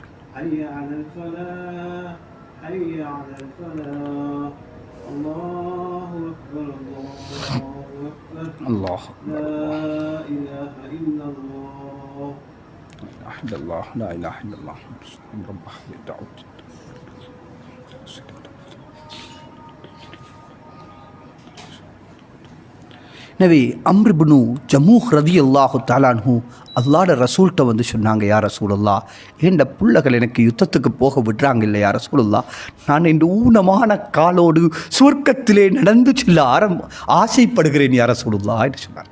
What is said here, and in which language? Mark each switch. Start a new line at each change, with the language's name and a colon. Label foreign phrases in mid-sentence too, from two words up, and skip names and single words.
Arabic: حي على الفلاح، حي على الفلاح. الله أكبر، الله الله لا إله إلا الله، لا إله إلا الله، لا إله إلا الله، رب هذه الدعوة.
Tamil: நபி அம்ர் இப்னு ஜமூஹ்
Arabic: رضي الله تعالى عنه
Tamil: அல்லாஹ்வுடைய ரசூல்கிட்ட வந்து சொன்னாங்க,
Arabic: يا رسول الله,
Tamil: ஏண்ட புள்ளகள் எனக்கு யுத்தத்துக்கு போக விடுறாங்க இல்லை
Arabic: يا رسول الله,
Tamil: நான் இந்த ஊனமான காலோடு சுவர்க்கத்திலே நடந்து செல்ல ஆசைப்படுகிறேன்
Arabic: يا رسول الله
Tamil: என்று சொன்னாங்க.